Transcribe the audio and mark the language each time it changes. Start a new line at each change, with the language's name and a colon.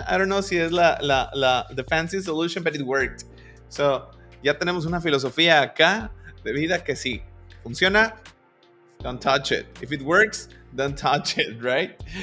English: I don't know
Spanish: si es
English: the fanciest solution, but it worked. So,
Spanish: ya tenemos una filosofía acá de vida que sí. Funciona,
English: don't touch it. If it works, don't touch it, right?